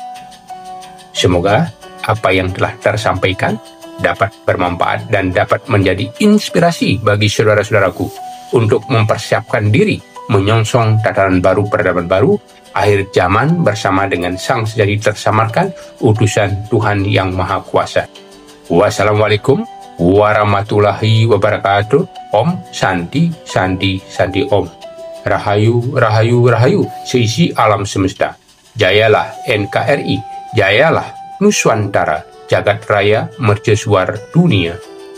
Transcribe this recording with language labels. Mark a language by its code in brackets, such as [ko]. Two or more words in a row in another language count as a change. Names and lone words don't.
[id] Semoga apa yang telah tersampaikan dapat bermanfaat dan dapat menjadi inspirasi bagi saudara-saudaraku untuk mempersiapkan diri menyongsong tatanan baru peradaban baru, akhir zaman bersama dengan Sang Sejati tersamarkan utusan Tuhan yang Maha Kuasa. [ar] والسلام عليكم ورحمة الله وبركاته. [id] Om Santi Santi Santi Om. Rahayu, rahayu, rahayu, seisi alam semesta. Jayalah NKRI, jayalah Nuswantara, jagat raya mercusuar dunia.